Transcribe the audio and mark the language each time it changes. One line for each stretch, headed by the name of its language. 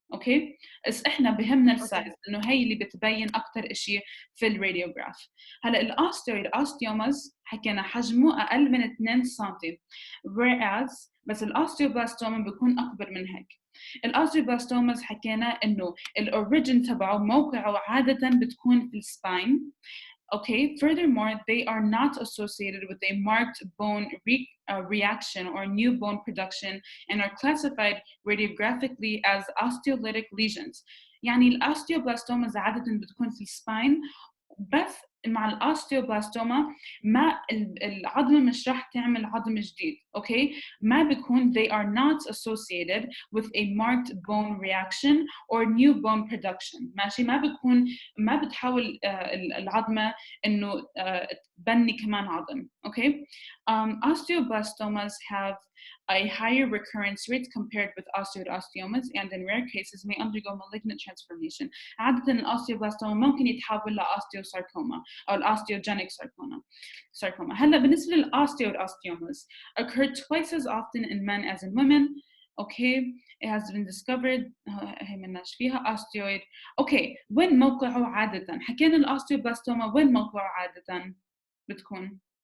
Arabic: اوكي بس احنا بهمنا السايز انه هي اللي بتبين اكثر شيء في الراديوغراف. هلا الاوستيويد اوستيوماز حكينا حجمه اقل من 2 سم،
English: whereas
Arabic: بس الاوستيوبلاستوما بيكون اكبر من هيك. الاوستيوبلاستوماز حكينا انه الاوريجين تبعه موقعه عاده بتكون في السباين.
English: Okay, furthermore, they are not associated with a marked bone reaction or new bone production and are classified radiographically as osteolytic lesions.
Arabic: يعني الاوستيوبلاستوماز عادة بتكون في السباين، بس مع الاوستيوبلاستوما ما العظمة مش راح تعمل عظم جديد. اوكي ما بيكون
English: they are not associated with a marked bone reaction or new bone production.
Arabic: ماشي ما بتحاول العظمة انه تبني كمان عظم.
English: Okay osteoblastomas have a higher recurrence rate compared with osteoid osteomas and in rare cases may undergo malignant transformation.
Arabic: عادة الاوستيوبلاستوما ممكن يتحول لاوستيوساركوما أو
English: osteogenic sarcoma.
Arabic: هلا بالنسبة للأوستيويد
English: osteomas occur twice as often in men as in women. Okay, it has been discovered
Arabic: هي مناش فيها
English: osteoid.
Arabic: Okay, وين موقعه عادة؟ حكينا الأوستيوبلاستوما وين موقعه عادة بتكون؟